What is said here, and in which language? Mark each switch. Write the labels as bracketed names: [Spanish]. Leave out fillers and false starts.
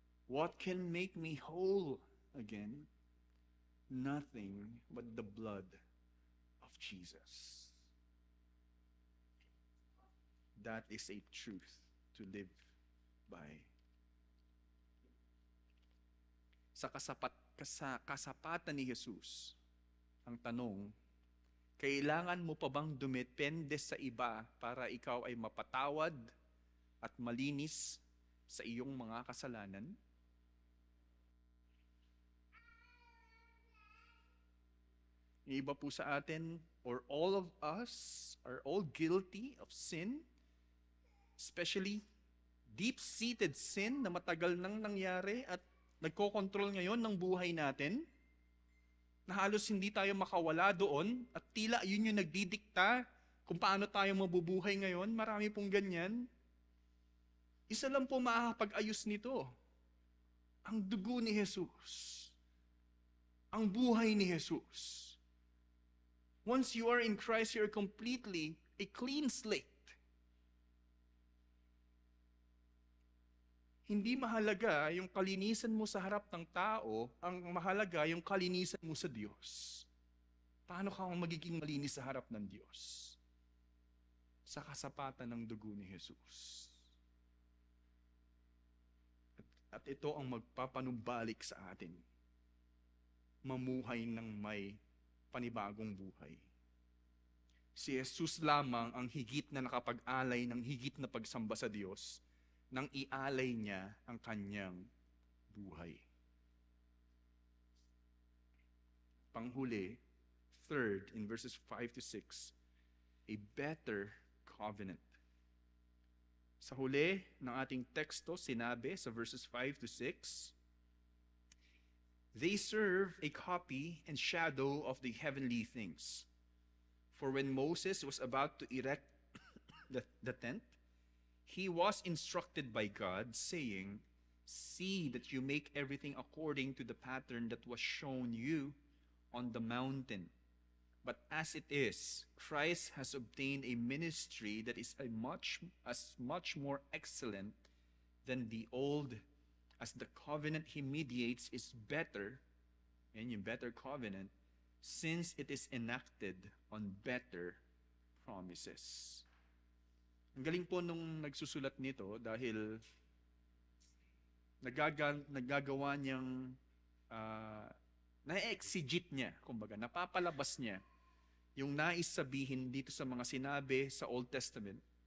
[English] What can make me whole again? Nothing but the blood of Jesus. That is a truth to live by. [Filipino] Sa kasapatan ni Jesus, ang tanong, kailangan mo pa bang dumepende sa iba para ikaw ay mapatawad at malinis sa iyong mga kasalanan? Yung iba po sa atin, [English] or all of us, are all guilty of sin, especially deep-seated sin [Filipino] na matagal nang nangyari at nagko-control ngayon ng buhay natin, na halos hindi tayo makawala doon at tila yun yung nagdidikta kung paano tayo mabubuhay ngayon. Marami pong ganyan. Isa lang po makakapag-ayos nito. Ang dugo ni Jesus. Ang buhay ni Jesus. [English] Once you are in Christ, you are completely a clean slate. [Filipino] Hindi mahalaga yung kalinisan mo sa harap ng tao, ang mahalaga yung kalinisan mo sa Diyos. Paano ka magiging malinis sa harap ng Diyos? Sa kasapatan ng dugo ni Jesus. At At ito ang magpapanumbalik sa atin. Mamuhay ng may panibagong buhay. Si Jesus lamang ang higit na nakapag-alay ng higit na pagsamba sa Diyos nang ialay niya ang kanyang buhay. Panghuli, [English] third, in verses 5 to 6, a better covenant. [Filipino] Sa huli ng ating teksto, sinabi sa [English] verses 5 to 6, they serve a copy and shadow of the heavenly things. For when Moses was about to erect the tent, he was instructed by God, saying, see that you make everything according to the pattern that was shown you on the mountain. But as it is, Christ has obtained a ministry that is much more excellent than the old, as the covenant he mediates is better, and yung better covenant, since it is enacted on better promises. [Filipino] Ang galing po nung nagsusulat nito dahil nagagawa niyang na-exegete niya, kumbaga, napapalabas niya yung nais sabihin dito sa mga sinabi sa Old Testament.